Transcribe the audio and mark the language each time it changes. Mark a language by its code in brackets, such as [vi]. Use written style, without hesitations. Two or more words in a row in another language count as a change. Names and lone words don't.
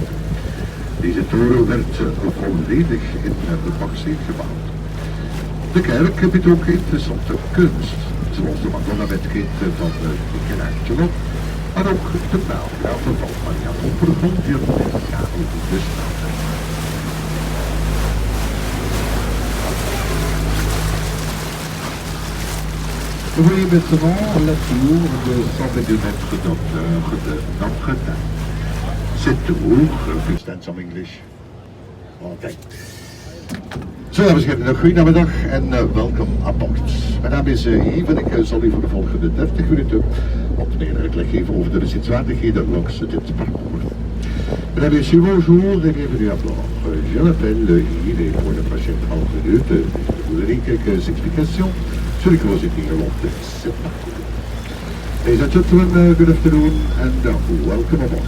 [nl] Deze toren werd volledig in de baksteen gebouwd. De kerk biedt ook interessante kunst, zoals de Madonna met kind van Michelangelo, maar ook de Belgraven van Maria Popper die er 30 jaar in de straat. [fr] Vous voyez maintenant la tour de 122 mètres d'hauteur de Notre-Dame. Cette tour, [en] understand some English? [nl] Oké. Zo, dames en heren, goedemiddag en welkom aan boord. Mijn naam is Yves en ik zal u voor de volgende 30 minuten wat meer uitleg geven over de bezienswaardigheden langs dit parcours. [fr] Mesdames et messieurs, bonjour et bienvenue à bord. Je m'appelle Yves et pour de prochaine 30 minutes, je vous donner quelques explications sur les curiosités [en] along this [fr] parcours. [en] Ladies and gentlemen, good afternoon and welcome aboard.